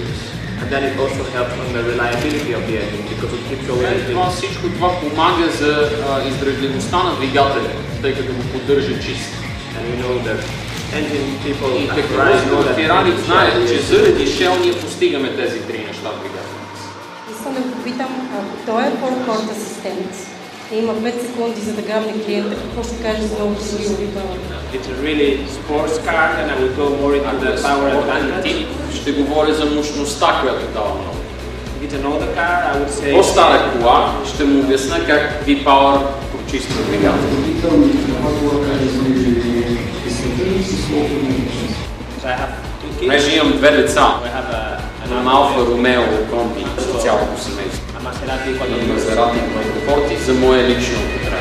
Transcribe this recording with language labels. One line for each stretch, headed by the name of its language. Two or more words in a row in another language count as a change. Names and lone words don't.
Bulgarian: Всичко това помага за издръжливостта на двигателя, тъй като го поддържа чист. И технологията от Ferrari знаят, че заради Shell ние постигаме тези три неща в двигателя. Искам да попитам, ако той е
English: forecourt assistant,
Bulgarian: има 5 секунди за да грабне клиента, какво ще каже за новото гориво V-Power?
English: It's a really sports car and I will go more into the power advantage.
Bulgarian: Ще говоря за мощността, която дава много.
English: If it's an older car, I would say...
Bulgarian: По-стара кола, ще му обясня как V-Power прочиства двигателя. Понеже имам две деца, на Алфа Ромео Комби, за цялото семейство. Мазерати и Конфорти за мое лично